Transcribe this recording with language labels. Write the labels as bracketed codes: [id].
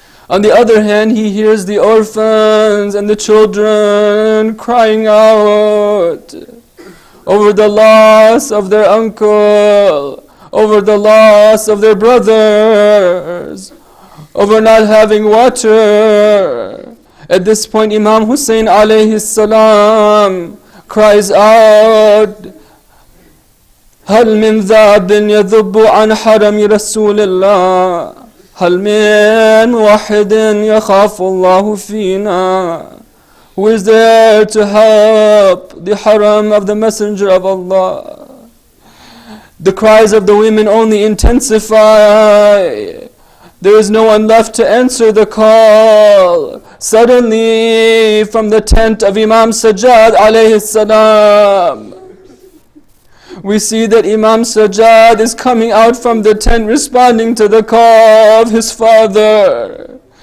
[en] On the other hand, he hears the orphans and the children crying out over the loss of their uncle, over the loss of their brothers, over not having water. At this point, Imam Hussain alayhi salam cries out, [ar] هل من ذاب يذب عن حرم رسول الله هل من واحد يخاف الله فينا. [en] Who is there to help the haram of the Messenger of Allah? The cries of the women only intensify. There is no one left to answer the call. Suddenly, from the tent of Imam Sajjad alayhi salam, we see that Imam Sajjad is coming out from the tent responding to the call of his father.